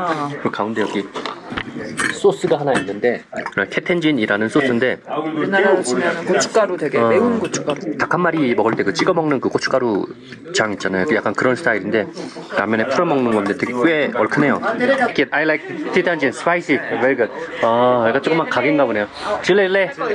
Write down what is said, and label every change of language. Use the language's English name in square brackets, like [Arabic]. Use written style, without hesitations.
[Korean] 그리고 가운데 여기 소스가 하나 있는데 케텐진이라는 소스인데 우리나라로 치면 고춧가루 되게 매운 고춧가루. 닭 한 마리 먹을 때 그 찍어 먹는 그 고춧가루 장 있잖아요. 약간 그런 스타일인데 라면에 풀어 먹는 건데 되게 꽤 얼큰해요. [English] I like 케텐진 spicy, very good. [Korean] 약간 조금만 각인가 보네요. 질레.